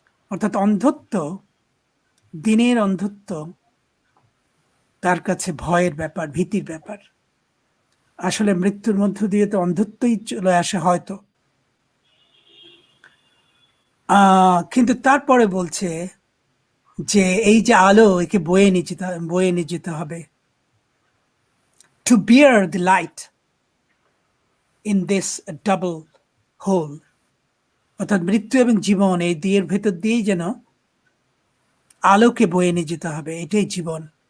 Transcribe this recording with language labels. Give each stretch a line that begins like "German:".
Bangla: অর্থাৎ অন্ধত্ব, দিনের অন্ধত্ব তার কাছে ভয়ের ব্যাপার, ভীতির ব্যাপার। আসলে মৃত্যুর মধ্য দিয়ে তো অন্ধত্বই চলে আসে হয়তো, কিন্তু তারপরে বলছে যে এই যে আলো, একে বয়ে নিয়ে যেতে হবে।
English: To bear the light in this double hole.
Bangla: অর্থাৎ মৃত্যু এবং জীবন এই দুইয়ের ভেতর দিয়েই যেন আলোকে বয়ে নিয়ে যেতে হবে, এটাই জীবন।